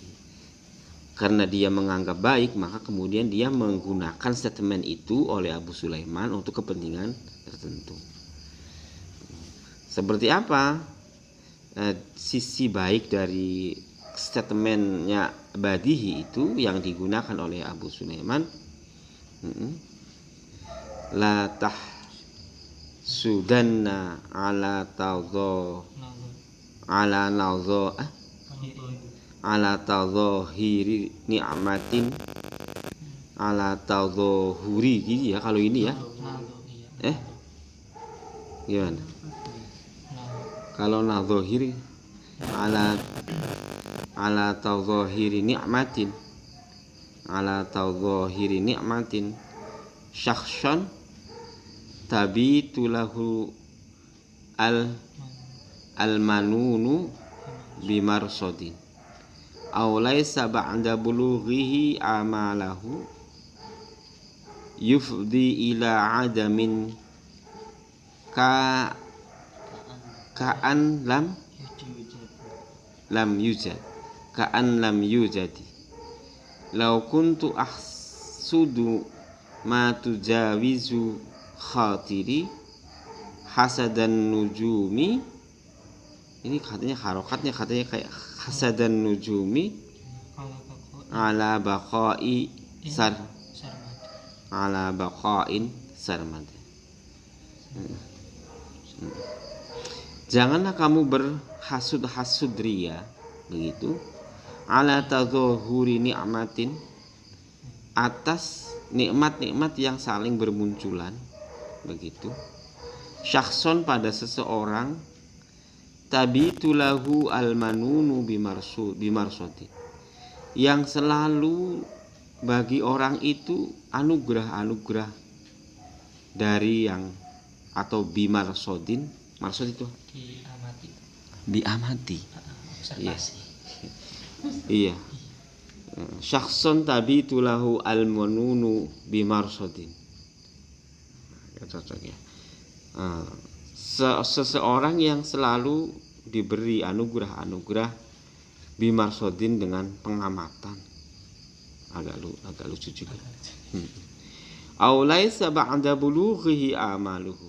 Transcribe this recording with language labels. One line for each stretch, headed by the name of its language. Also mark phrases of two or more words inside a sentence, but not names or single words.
Indonesian: Karena dia menganggap baik, maka kemudian dia menggunakan statement itu oleh Abu Sulaiman untuk kepentingan tertentu. Seperti apa sisi baik dari statementnya badihi itu yang digunakan oleh Abu Sulaiman?
Arabic: لا تحسدن على تضا على نضا على تظاهر نعمة على تظاهر
Indonesian: gitu ya kalau ini ya. Gimana? Kalau
Arabic: نظاهر على تظاهر نعمة على تظاهر نعمة شخصا تبيت له المنون بمرصد أو ليس بعد بلوغه آماله يفضي إلى عدم كأن لم يوجد كأن لم يوجد لو كنت أحسد ما تجاوز خاطري حسد النجوم.
Indonesian: Ini katanya harokatnya katanya kayak
Arabic: حسد النجوم على بقاء على بقاء سرمد.
Indonesian: Janganlah kamu berhasud-hasud ria begitu
Arabic: على تظاهر
Indonesian: ni'matin atas nikmat-nikmat yang saling bermunculan begitu syakhson pada seseorang
Arabic: تبيت له المنون بمرصد
Indonesian: yang selalu bagi orang itu anugerah-anugerah dari yang atau bimarsodin. Marsud itu diamati. Iya.
Arabic: شخص تبيت له المنون بمرصد.
Indonesian: Ya cocok ya. Seseorang yang selalu diberi anugerah-anugerah bimarsodin dengan pengamatan. Agak lucu juga.
Arabic: أو ليس بعد بلوغه آماله.